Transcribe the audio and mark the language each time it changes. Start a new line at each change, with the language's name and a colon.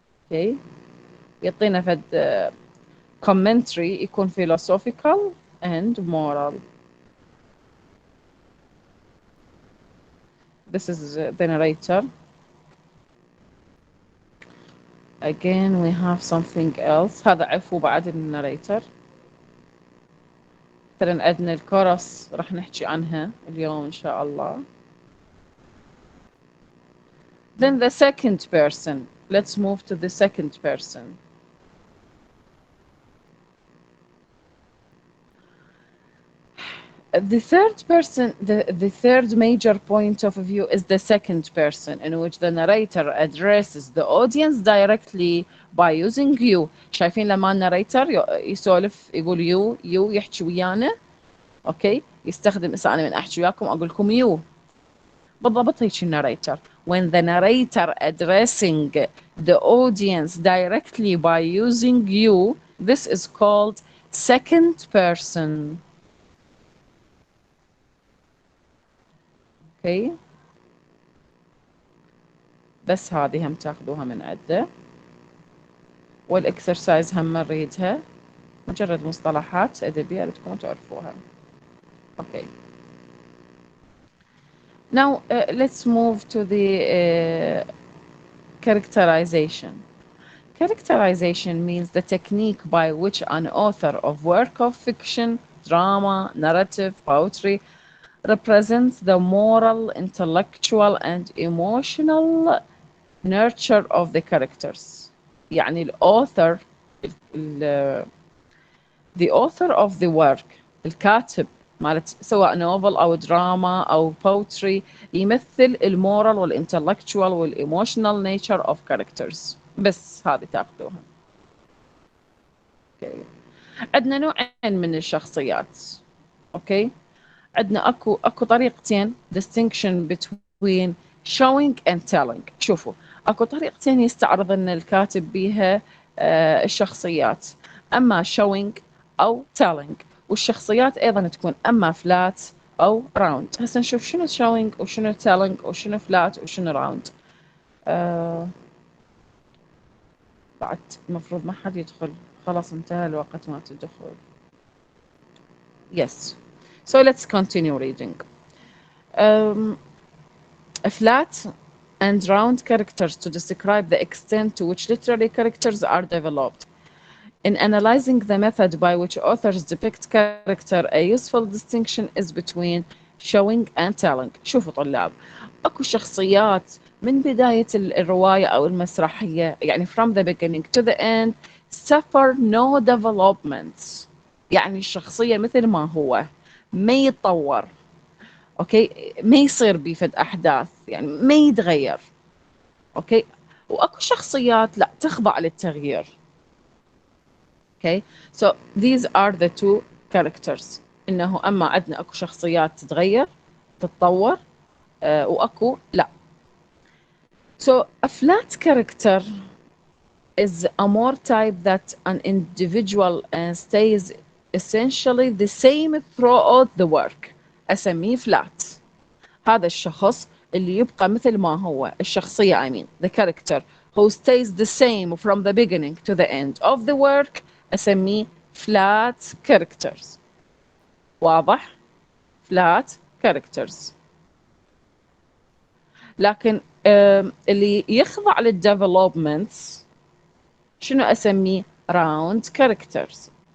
English: okay
Arabic: يعطينا فد
English: commentary
Arabic: يكون
English: philosophical and moral. This is the narrator. Again we have something else.
Arabic: هذا عفو بعد الناريتر. مثلا عندنا الكورس راح نحكي عنها اليوم إن شاء الله.
English: Then the second person. Let's move to the second person. The third person, the third major point of view is the second person, in which the narrator addresses the audience directly by using you.
Arabic: شايفين لما الناريتر يسولف يقول you يحكي ويانا، اوكي، يستخدم أنا من احكي وياكم اقول لكم you. بالضبط هيك الناريتر.
English: When the narrator addressing the audience directly by using you, this is called second person.
Arabic: اوكي، بس هذه هم تاخذوها من عده، والاكسرسايز هم نريدها، مجرد مصطلحات ادبيه بدكم تعرفوها. اوكي.
English: Now let's move to the characterization. Characterization means the technique by which an author of work of fiction, drama, narrative, poetry represents the moral, intellectual and emotional nurture of the characters.
Arabic: يعني الauthor
English: the author of the work،
Arabic: الكاتب مالت سواء نوفل أو دراما أو poetry، يمثل المورال والintellectual والemotional
English: nature of characters.
Arabic: بس هذه تاخذوها. okay. عندنا نوعين من الشخصيات. اوكي، عندنا اكو طريقتين
English: distinction between showing and telling.
Arabic: شوفوا، اكو طريقتين يستعرض ان الكاتب بيها الشخصيات، اما showing او telling، والشخصيات ايضا تكون اما flat او round. هسه نشوف شنو showing وشنو telling وشنو flat وشنو round. بعد المفروض ما حد يدخل، خلاص انتهى الوقت مالت الدخول.
English: Yes. So let's continue reading. Flat and round characters to describe the extent to which literary characters are developed. In analyzing the method by which authors depict character, a useful distinction is between showing and telling.
Arabic: شوفوا طلاب، اكو شخصيات من بداية الرواية أو المسرحية، يعني
English: from the beginning to the end suffer no development.
Arabic: يعني الشخصية مثل ما هو، ما يتطور، اوكي، ما يصير بيفد احداث، يعني ما يتغير. اوكي، واكو شخصيات لا تخضع للتغيير.
English: Okay, so these are the two characters.
Arabic: انه اما عندنا اكو شخصيات تتغير تتطور، واكو لا.
English: So a flat character is a more type that an individual stays essentially the same throughout the work.
Arabic: أسميه flat. هذا الشخص اللي يبقى مثل ما هو، الشخصية
English: I mean the character who stays the same from the beginning to the end of the work
Arabic: أسميه flat characters. واضح؟ flat characters. لكن اللي يخضع للdevelopments شنو أسميه؟ round characters.